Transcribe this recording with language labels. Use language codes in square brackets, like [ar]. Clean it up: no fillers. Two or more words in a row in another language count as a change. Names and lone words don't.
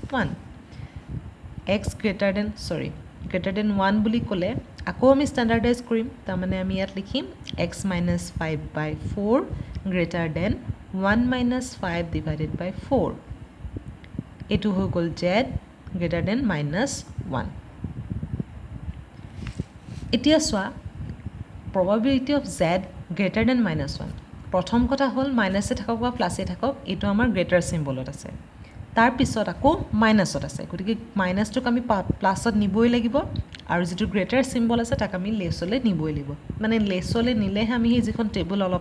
[en] 1 x greater than 1 [as] বুলি ক'লে আকৌ আমি স্ট্যান্ডার্ডাইজ কৰিম তাৰ মানে আমি ইয়াত লিখিম [en] x - 5/4 greater than 1 - 5 divided by 4 [as] এটো হৈ গল [en] z greater than -1 [as] এতিয়া সোৱা [en] probability of z greater than -1 [as] প্ৰথম কথা হল মাইনাসে থাকক বা প্লাসে থাকক এটো আমাৰ [en] greater symbolত [as] আছে তাৰ পিছত আকৌ মাইনাসত আছে গতিকে মাইনাসটোক আমি প্লাসত নিবই লাগিব আৰু যেটো [en] greater symbol [as] আছে তাক আমি লেছলে নিবই লাগিব মানে লেছলে নিলেহে আমি যিখন টেবুল অলপ